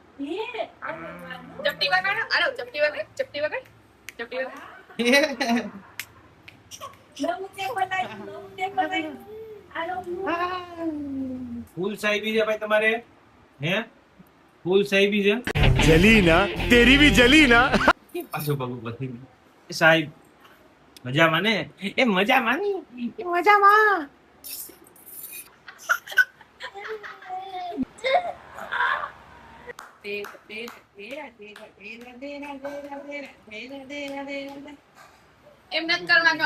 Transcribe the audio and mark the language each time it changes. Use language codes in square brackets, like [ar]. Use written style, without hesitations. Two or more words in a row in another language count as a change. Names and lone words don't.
[gu] ચપટી વગાડો. આરો ચપટી વગાડ, ચપટી વગાડ, ચપટી વગાડ. નવું ટેબલ આવ્યું, નવું ટેબલ આવ્યું. આરો ફૂલ સાહેબી છે ભાઈ તમારે? હે ફૂલ સાહેબી છે? [hi] जली ना तेरी भी जली ना. [gu] પાછો પગ બધી સાહેબ મજામાં ને? એ મજામાં ની, એ મજામાં. એમ નથી કરવાનો.